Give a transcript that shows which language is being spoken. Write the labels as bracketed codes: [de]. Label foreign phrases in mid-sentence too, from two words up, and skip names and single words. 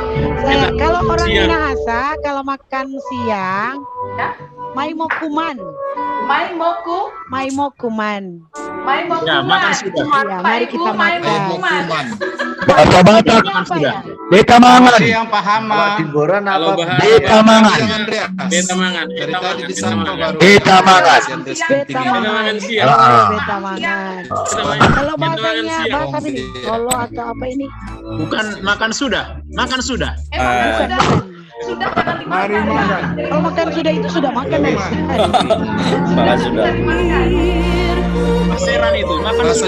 [id] Kalau orang Minahasa kalau makan siang, maimokuman. Maimokuman. Ya, makan sudah. Ya, mari kita makan. Bahasa Batak Sudah. [bbc] beta mangan. [id] Yang paham Timburan apa? [bbc] Beta mangan. Beta mangan. [id] Dari tadi disangka baru. [bbc] Beta mangan. Beta mangan. Ah. Beta mangan. [id] Kalau bahasanya bahasa ini Solo atau apa ini? Bukan makan sudah. Makan sudah. Bukan. Sudah jangan dimakan. Kalau makan sudah itu sudah makan ya. Makan sudah. Paseran itu. Makan sudah.